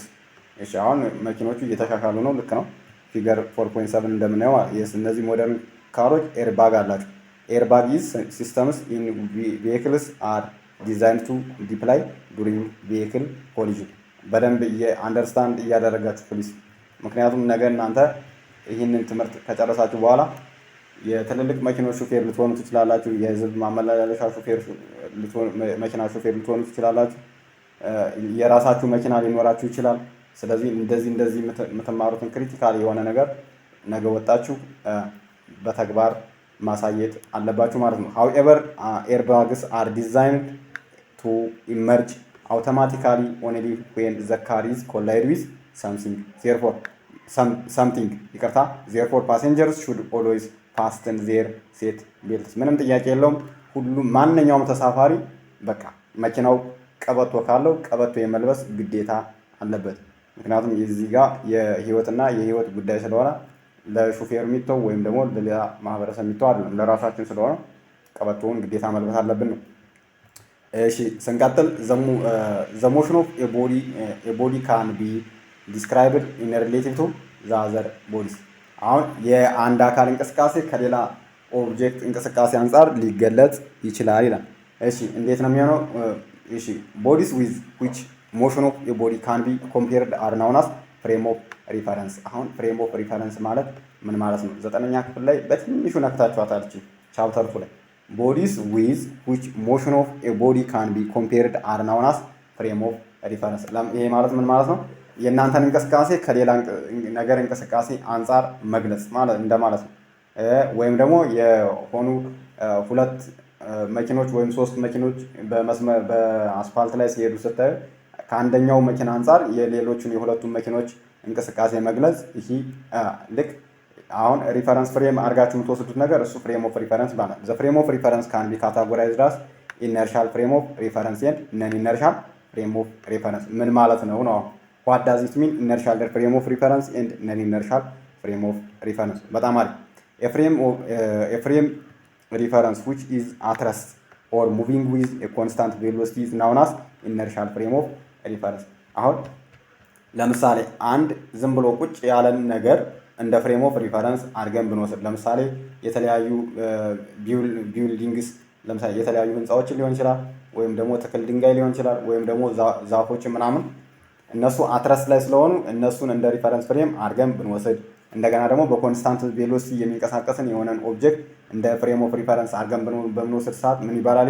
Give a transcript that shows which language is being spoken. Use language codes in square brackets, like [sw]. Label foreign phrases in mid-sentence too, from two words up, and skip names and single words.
[am] እሺ አሁን መኪኖቹ እየተሻሻሉ ነው። ልክ ነው። ፊገር 4.7 እንደምናየው እነዚህ ሞደርን ካሮች ኤርባግ አላቸው። [en] airbag is systems in vehicles are design to deploy during vehicle collision። [am] በደንብ አንደርስታንድ እያደረጋችሁ ፕሊስ። ምክንያቱም ነገ እናንተ ይህንን ትምህርት ከጨረሳችሁ በኋላ የትልልቅ መኪኖች ሹፌር ልትሆኑ ትችላላችሁ። የህዝብ ማመላለሻ መኪና ሹፌር ልትሆኑ ትችላላችሁ። የራሳችሁ መኪና ሊኖራችሁ ይችላል። ስለዚህ እንደዚህ የምትማሩትን ክሪቲካል የሆነ ነገር ነገ ወጣችሁ በተግባር ማሳየት አለባችሁ ማለት ነው። [en] however airbags are designed to emerge automatically only when the car is collide with something [am] ይቅርታ [en] therefore passengers should always fasten their seat belts [am] ምንም ጥያቄ የለውም። ሁሉም ማንኛውም ተሳፋሪ በቃ መኪናው ቀበቶ ካለው ቀበቶ የመልበስ ግዴታ አለበት። ምክንያቱም እዚህ ጋር የህይወትና የህይወት ጉዳይ ስለሆነ ለሹፌር የሚተው ወይም ደግሞ ለሌላ ማህበረሰብ የሚተው አይደለም፣ ለራሳችን ስለሆነ ቀበቶውን ግዴታ መልበስ አለብን ነው። እሺ ስንቀጥል [en] the motion of a body can be described in relative to the other bodies [am] አሁን የአንድ አካል እንቅስቃሴ ከሌላ ኦብጀክት እንቅስቃሴ አንፃር ሊገለጽ ይችላል ይላል። እሺ እንዴት ነው የሚሆነው? እሺ [en] bodies with which motion of a body can be compared are known as frame of reference [am] አሁን [en] frame of reference [am] ማለት ምን ማለት ነው? 9ኛ ክፍል ላይ በትንሹ ነክታችኋታል ቻፕተር 2 ላይ [en] bodies with which motion of a body can be compared are known as frame of reference [am] ይሄ ማለት ምን ማለት ነው? የእናንተን እንቅስቃሴ ከሌላ ነገር እንቅስቃሴ አንፃር መግለጽ ማለት እንደማለት ነው። ወይም ደግሞ የሆኑ ሁለት መኪኖች ወይም ሶስት መኪኖች በአስፋልት ላይ ሲሄዱ ስታዩ ከአንደኛው መኪና አንፃር የሌሎቹን የሁለቱን መኪኖች እንቅስቃሴ መግለጽ ይሄ ልክ አሁን [en] reference frame [am] አድርጋችሁ የምትወስዱት ነገር እሱ [en] frame of reference [am] ይባላል። [en] the frame of reference can be categorized as inertial frame of reference and non inertial frame of reference [am] ምን ማለት ነው ነው? [en] what does it mean inertial frame of reference and non inertial frame of reference። [am] በጣም አሪፍ። [en] a frame reference which is at rest or moving with a constant velocity is known as inertial frame of reference [am] አሁን ለምሳሌ አንድ ዝም ብሎ ቁጭ ያለን ነገር እንደ [en] frame of reference [am] አድርገን ብንወስድ ለምሳሌ የተለያዩ ቢልዲንግስ ለምሳሌ የተለያዩ ህንፃዎችን ሊሆን ይችላል፣ ወይም ደግሞ ትክል ድንጋይ ሊሆን ይችላል፣ ወይም ደግሞ ዛፎችን ምናምን እነሱ አትረስ ላይ ስለሆኑ እነሱን እንደ [en] reference frame [am] አድርገን ብንወስድ እንደገና ደግሞ በኮንስታንት ቬሎሲቲ የሚንቀሳቀስን የሆነን ኦብጀክት እንደ [en] frame of reference [am] አድርገን በምንወስድ ሰዓት ምን ይባላል?